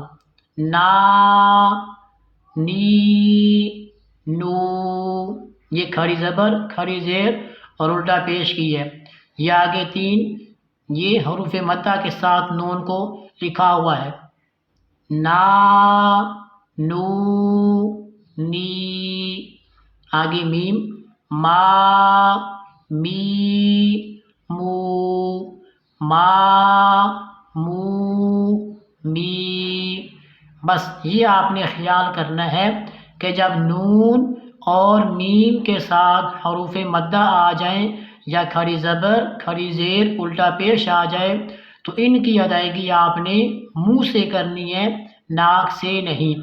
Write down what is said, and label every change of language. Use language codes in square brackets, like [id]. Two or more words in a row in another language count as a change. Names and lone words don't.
[ur] نا، نی، نو، یہ کھڑی زبر کھڑی زیر اور الٹا پیش کی ہے۔ یہ آگے 3 یہ حروف مدہ کے ساتھ نون کو لکھا ہوا ہے۔ نا، نو، نی۔ آگے میم، ما، می، مو، ما، مو، می۔ بس یہ آپ نے خیال کرنا ہے کہ جب نون اور میم کے ساتھ حروف مدہ آ جائیں یا کھڑی زبر کھڑی زیر الٹا پیش آ جائے تو ان کی ادائیگی آپ نے منہ سے کرنی ہے، ناک سے نہیں۔